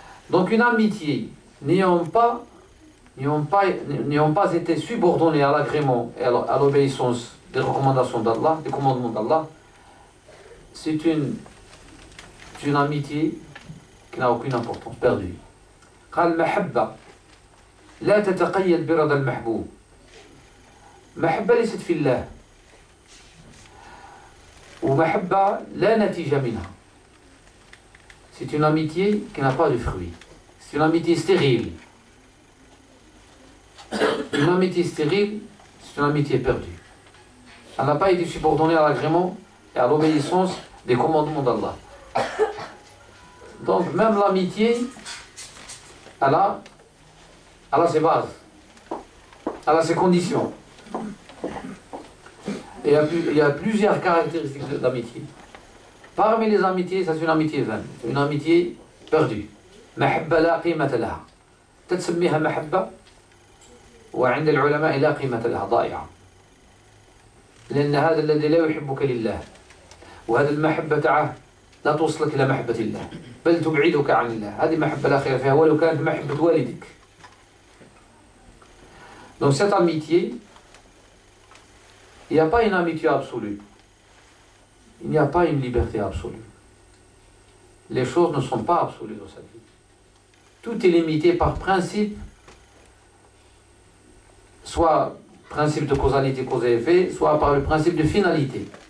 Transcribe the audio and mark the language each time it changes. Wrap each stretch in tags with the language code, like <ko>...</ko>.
<fr>Donc une amitié n'ayant pas été subordonnée à l'agrément et à l'obéissance des recommandations d'Allah, des commandements d'Allah, c'est une amitié qui n'a aucune importance, perdue.</fr> <ar>قال المحبة لا تتقيد برضا المحبوب. محبة ليست في الله. ومحبة لا نتيجة منها.</ar> <fr>C'est une amitié qui n'a pas de fruit. C'est une amitié stérile. Une amitié stérile, c'est une amitié perdue. Elle n'a pas été subordonnée à l'agrément et à l'obéissance des commandements d'Allah. Donc même l'amitié, elle a ses bases, elle a ses conditions. Et il y a plusieurs caractéristiques de l'amitié. Parmi les amitiés, c'est une amitié vaine, une amitié perdue.</fr> <ar>محبة لا قيمة لها. تسميها محبة وعند العلماء لا قيمة لها، ضائعة. لأن هذا الذي لا يحبك لله، وهذه المحبة تعه لا توصلك إلى محبة الله، بل تبعدك عن الله. هذه محبة لا خير فيها ولو كانت محبة والدك.</ar> <fr>Donc cette amitié, il n'y a pas une amitié absolue. Il n'y a pas une liberté absolue. Les choses ne sont pas absolues dans cette vie. Tout est limité par principe, soit principe de causalité, cause et effet, soit par le principe de finalité.</fr>